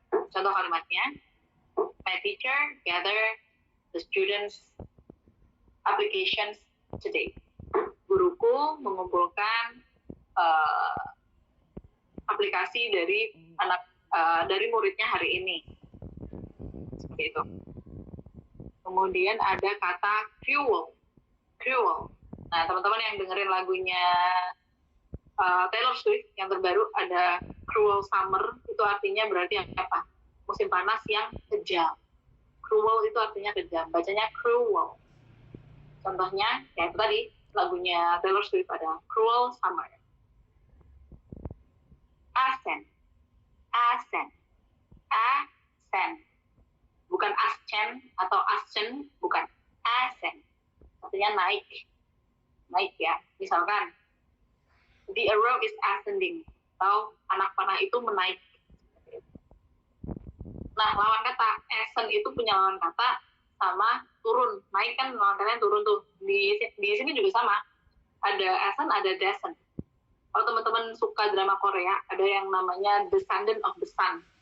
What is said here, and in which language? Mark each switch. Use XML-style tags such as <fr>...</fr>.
<en>Contoh kalimatnya, my teacher gather the students' applications today.</en> <id>Guruku mengumpulkan aplikasi dari dari muridnya hari ini. Seperti itu. Kemudian ada kata cruel. Cruel. Nah, teman-teman yang dengerin lagunya Taylor Swift yang terbaru ada Cruel Summer, itu artinya berarti apa? Musim panas yang kejam. Cruel itu artinya kejam. Bacanya cruel. Contohnya, ya itu tadi, lagunya Taylor Swift ada Cruel Summer. Ascend, ascend, ascend. Bukan ascend atau ascend, bukan. Ascend. Artinya naik. Naik ya. Misalkan,</id> <en>the arrow is ascending.</en> <id>Atau anak panah itu menaik. Nah, lawan kata ascend itu punya lawan kata sama turun. Naik kan lawan katanya turun tuh. Di sini juga sama. Ada ascend, ada descend. Kalau teman-teman suka drama Korea, ada yang namanya Descendant of the Sun.</id>